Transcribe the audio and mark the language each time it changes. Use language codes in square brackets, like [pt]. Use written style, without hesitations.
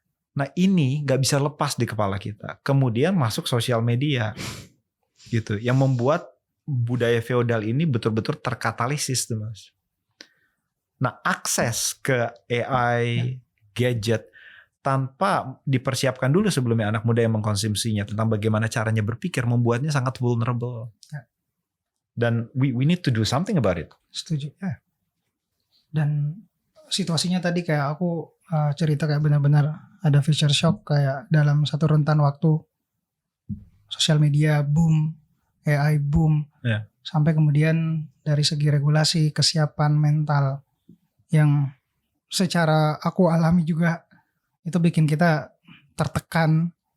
[id] Nah ini nggak bisa lepas di kepala kita. Kemudian masuk sosial media, gitu, yang membuat budaya feodal ini betul-betul terkatalisis tuh Mas. Nah, akses ke AI, gadget, tanpa dipersiapkan dulu sebelumnya anak muda yang mengkonsumsinya tentang bagaimana caranya berpikir, membuatnya sangat vulnerable. [en] Dan we need to do something about it. [id] Setuju. Dan situasinya tadi kayak aku cerita kayak benar-benar ada future shock, kayak dalam satu rentan waktu sosial media boom, AI boom, sampai kemudian dari segi regulasi, kesiapan mental yang secara aku alami juga itu bikin kita tertekan.